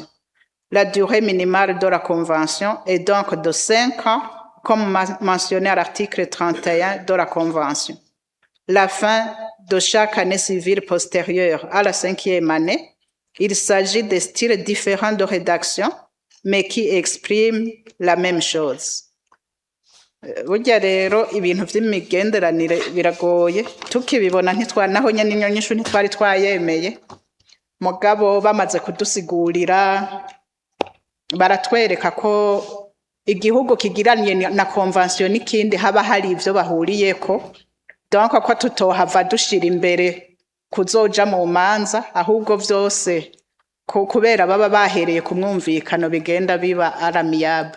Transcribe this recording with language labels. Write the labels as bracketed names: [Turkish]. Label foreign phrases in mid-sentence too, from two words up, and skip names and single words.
[French] La durée minimale de la convention est donc de 5 ans, comme mentionné à l'article 31 de la convention. La fin de chaque année civile postérieure à la 5e année, il s'agit de styles différents de rédaction, mais qui expriment la même chose. [Rundi] Burya rero ibintu by'imigenderanire biragoye tukibibona naho nyene inyonyishu ntitwari twayemeye mugabo bamaze kudusigurira baratwereka ko igihugu kigiranye na convention n'ikindi haba hari ivyo bahuriyeko, donc ko tutohava dushira imbere kuzoja mu manza ahubwo vyose kubera baba bahereye ku mwumvikano bigenda biba amiable.